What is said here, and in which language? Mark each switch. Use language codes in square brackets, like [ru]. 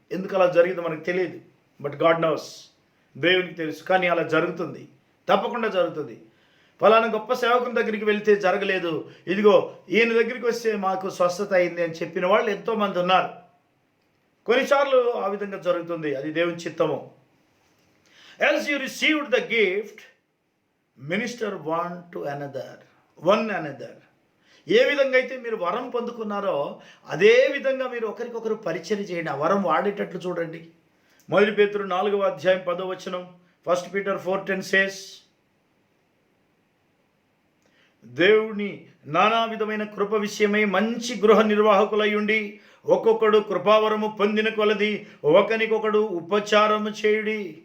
[te] ఎందుకు అలా జరిగిందో మనకు తెలియదు, [en] but God knows, [te] దేవునికి తెలుసు. కానీ అలా జరుగుతుంది, తప్పకుండా జరుగుతుంది. ఫలానా గొప్ప సేవకుని దగ్గరికి వెళ్తే జరగలేదు, ఇదిగో ఈయన దగ్గరికి వస్తే మాకు స్వస్థత అయింది అని చెప్పిన వాళ్ళు ఎంతోమంది ఉన్నారు. కొన్నిసార్లు ఆ విధంగా జరుగుతుంది, అది దేవుని చిత్తము. [en] As you received the gift, minister one to another, one another. [te] ఏ విధంగా అయితే మీరు వరం పొందుకున్నారో అదే విధంగా మీరు ఒకరికొకరు పరిచయం చేయండి. ఆ వరం వాడేటట్లు చూడండి. 1 పేతురు 4వ అధ్యాయం 10వ వచనం, [en] 1 Peter 4:10 says, [te] దేవుని నానా విధమైన కృప విషయమై మంచి గృహ నిర్వాహకులై ఉండి ఒక్కొక్కడు కృపావరము పొందిన కొలది ఒకనికొకడు ఉపచారము చేయుడి.